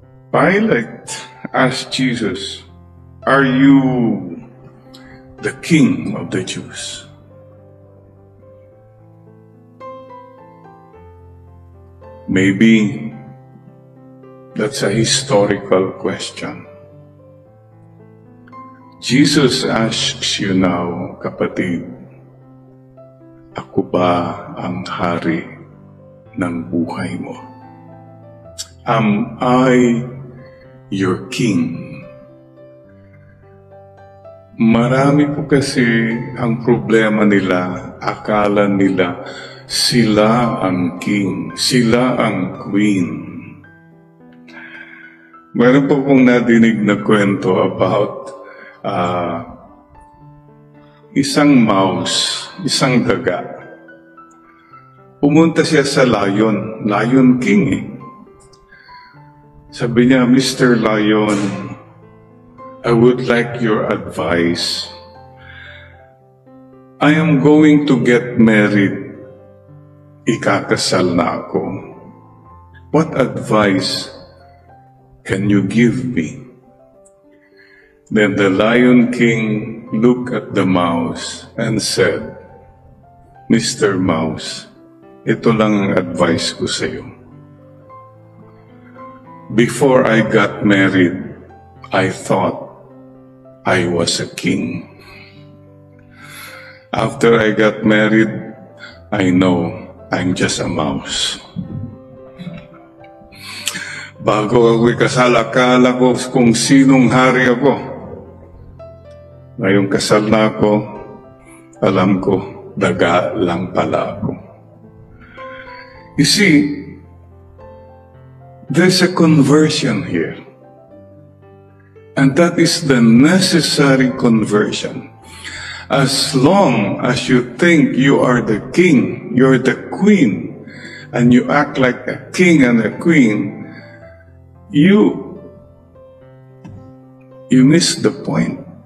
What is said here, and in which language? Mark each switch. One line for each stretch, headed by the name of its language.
English: Pilate asked Jesus, are you the King of the Jews? Maybe that's a historical question. Jesus asks you now,
Filipino: kapatid, ako ba ang hari ng buhay mo?
English: Am I your King?
Filipino: Marami po kasi ang problema nila, akala nila, Sila ang king, sila ang queen. Meron po pong nadinig na kwento about isang mouse, isang daga. Pumunta siya sa Lion King eh. Sabi niya, Mr.
English: Lion, I would like your advice. I am going to get married.
Filipino: Ikakasal na ako.
English: What advice can you give me? Then the Lion King looked at the mouse and said, Mr.
Filipino: Mouse, ito lang ang advice ko sa iyo.
English: Before I got married, I thought I was a king. After I got married, I know I'm just a mouse.
Filipino: Bago ako ikasal, akala ko kung sinong hari ako. Ngayong kasal na ako, alam ko, daga lang pala ako.
English: You see, there's a conversion here. And that is the necessary conversion. As long as you think you are the king, you're the queen, and you act like a king and a queen, you miss the point.